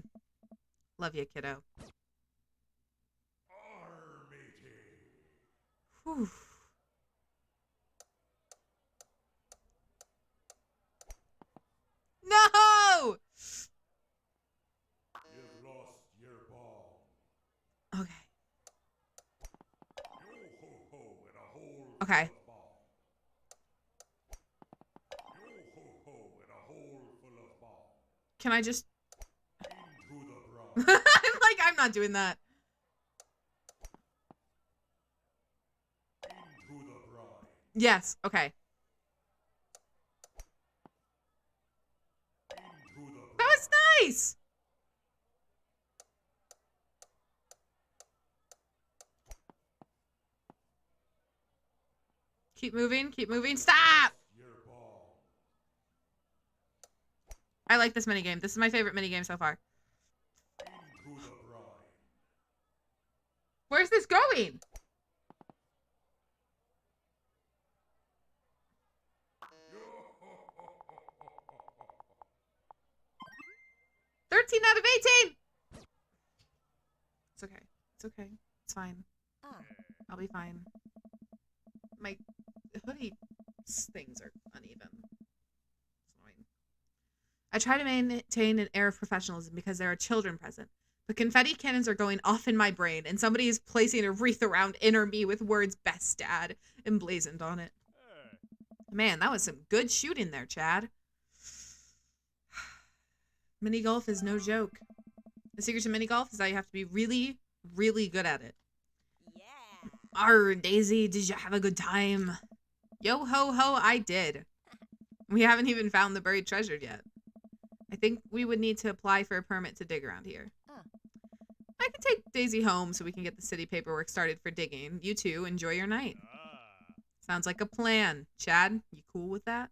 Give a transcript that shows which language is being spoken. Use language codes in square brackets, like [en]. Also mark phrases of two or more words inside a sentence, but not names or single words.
[en] Love you, kiddo. Whew. No! You've lost your ball. Okay. Yo-ho-ho and a hole Okay. full of ball. Yo-ho-ho and a hole full of ball. Can I just... Into I'm the brine. like, I'm not doing that. Into the brine. Yes. Okay. Into the That was nice. Keep moving. Keep moving. Stop! your ball. I like this minigame. This is my favorite minigame so far. Into the brine. Where's this going? Yo-ho-ho-ho-ho-ho. 13 out of 18! It's okay. It's okay. It's fine. I'll be fine. My hoodie things are uneven. It's annoying. I try to maintain an air of professionalism because there are children present. But confetti cannons are going off in my brain, and somebody is placing a wreath around inner me with words "best dad" emblazoned on it. Man, that was some good shooting there, Chad. Mini golf is no joke. The secret to mini golf is that you have to be really, really good at it. Yeah. Arr, Daisy, did you have a good time? Yo ho ho, I did. We haven't even found the buried treasure yet. I think we would need to apply for a permit to dig around here. I can take Daisy home so we can get the city paperwork started for digging. You two, enjoy your night. Sounds like a plan. Chad, you cool with that?